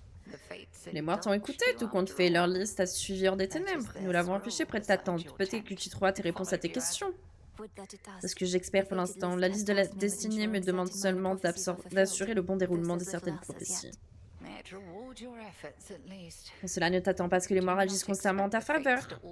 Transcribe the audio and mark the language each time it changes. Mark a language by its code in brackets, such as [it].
[en] The fates [fr] Les morts t'ont écouté, tout compte fait. Leur liste a suivi hors des ténèbres. Nous l'avons affiché près de ta tente. Peut-être que tu trouveras tes réponses à tes questions. [en] Would that it does. [fr] C'est ce que j'espère pour l'instant. La liste de la destinée me demande seulement d'assurer le bon déroulement de certaines prophéties. [en] May it reward your efforts at least. [fr] Mais cela ne t'attend pas à ce que les morts agissent constamment en ta faveur.